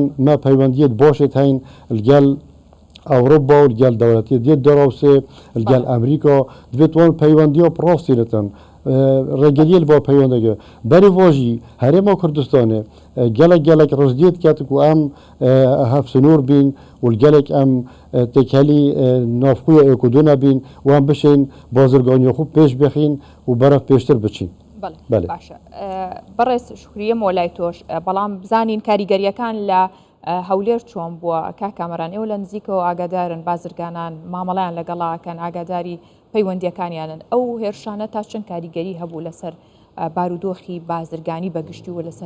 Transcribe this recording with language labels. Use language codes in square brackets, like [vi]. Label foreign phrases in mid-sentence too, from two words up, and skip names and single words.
[ku] me peywendiyê başê heyn li gel Ewropa û li gel dewletiyê dê derawsê li gel Amerîka divêt wan peywendiya rastî netin rêgeriyê li ba peywendeke berê va jî herêma Kurdistanê gelek rizdiyê dike ku em hevsinûr bîn û li gelek em têkelî navxuya êkûdû nebîn û em bişên bazirganiya xwe pêş bixîn û beref pêştir biçîn [ckb] باشە بەڕێز شکریە مۆلای تۆش بەڵام بزانین کاریگەریەکان لە هەولێر چۆن بووە کاکامەران ئێوە لە نزیکەوە ئاگادارن بازرگانان مامەڵیان لەگەڵاکەن ئاگاداری پەیوەندیەکانیانن ئەو هێرشانە تا چەند کاریگەری هەبوو لەسەر بارودۆخی بازرگانی بەگشتی و لەسەر